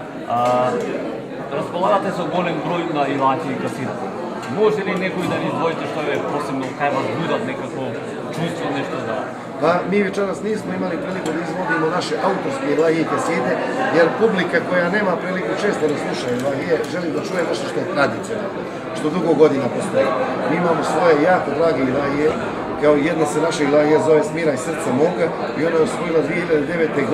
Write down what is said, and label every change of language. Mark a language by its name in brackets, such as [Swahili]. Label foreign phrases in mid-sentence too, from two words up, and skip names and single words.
[Macedonian] Разполагате со голем број на илахи и касида. Може ли некој да ни издвоите што е посебно кај вас будат некакво чувство, нешто да... [Bosnian] Pa mi večeras nismo imali priliku da izvodimo naše autorske ilahije i kaside, jer publika koja nema priliku često da sluša ilahije, želi da čuje nešto što je tradicionalno, što dugo godina postoji. Mi imamo svoje jako drage ilahije, kao jedna se naša ilahija zove Smiraj srca moga i ona je osvojila 2009.